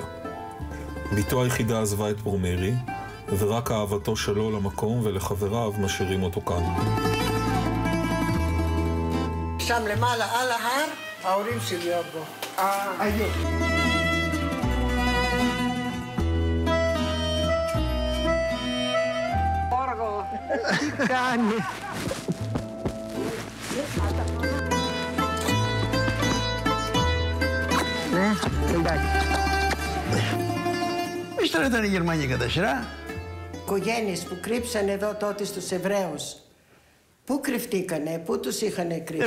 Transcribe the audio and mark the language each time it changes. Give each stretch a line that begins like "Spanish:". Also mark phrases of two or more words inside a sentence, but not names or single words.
Hebrew: ביתו היחידה עזבה את פורמירי, ורק אהבתו שלו למקום ולחבריו משאירים אותו כאן. שם למעלה על ההר, ההורים של יורבו. היו. אורגו, כאן.
Greek: Ναι, εντάξει. Εμείς τώρα ήταν η Γερμανία κατά σειρά. Οικογένειες που κρύψαν εδώ τότε στους Εβραίους, πού κρυφτήκανε, πού τους είχαν κρύψει?